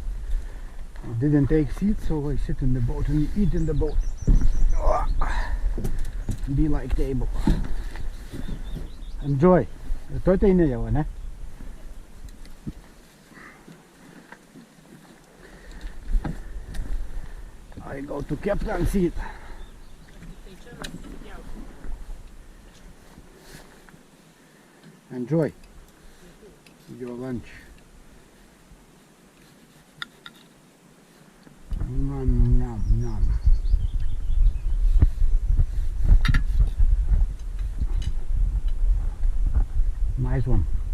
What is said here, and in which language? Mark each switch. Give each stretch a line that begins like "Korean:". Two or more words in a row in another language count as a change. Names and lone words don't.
English: I didn't take seats, so I sit in the boat and eat in the boat. be like table. Enjoy.
Lithuanian: Rytoj tai ne jau, ne?
English: I go to captain seat.
Lithuanian: Tai čia mes susipjausim.
English: Enjoy your lunch. Nom, nom, nom. Nice one.